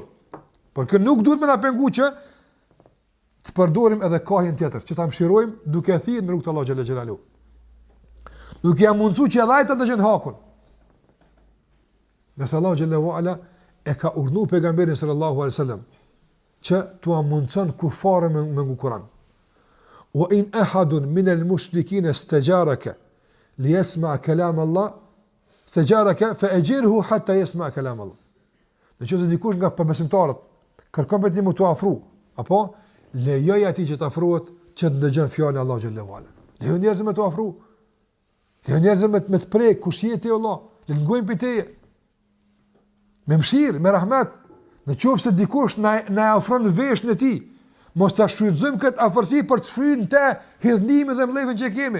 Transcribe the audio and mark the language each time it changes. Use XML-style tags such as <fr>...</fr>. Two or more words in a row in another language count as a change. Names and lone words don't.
<sq>Por kë nuk duhet me na pengu që të përdorim edhe kahjen tjetër, që ta mshirojmë duke thirrë në rrugë të</sq> <ar>الله جل جلاله.</ar> <sq>Duke ja mundsu që edhe ata të dëgjojnë hakun. Nëse</sq> <ar>الله جل وعلا</ar> <sq>e ka urdhëruar pejgamberin</sq> <ar>صلى الله عليه وسلم</ar> <sq>që t'u mundson kufarë me Kur'an.</sq> <ar>وإن أحد من المشركين استجارك ليسمع كلام الله استجارك فأجره حتى يسمع كلام الله.</ar> <sq>Nëse dikush nga besimtarët kërkon për ti më t'u afru, apo lejoj atij që të afrohet që të dëgjon fjalën e</sq> <ar>الله جل وعلا.</ar> <sq>Lejo njerëz me t'u afru. Lejo njerëz me të prek kush je ti Allah, le të ngojmë për teje. Me mshirë, me rahmet, në qoftë se dikush na ofron veshën e tij, mos ta shfrytëzojmë këtë afërsi për të shfryrë të hidhnimin dhe mbledhjen që kemi.</sq>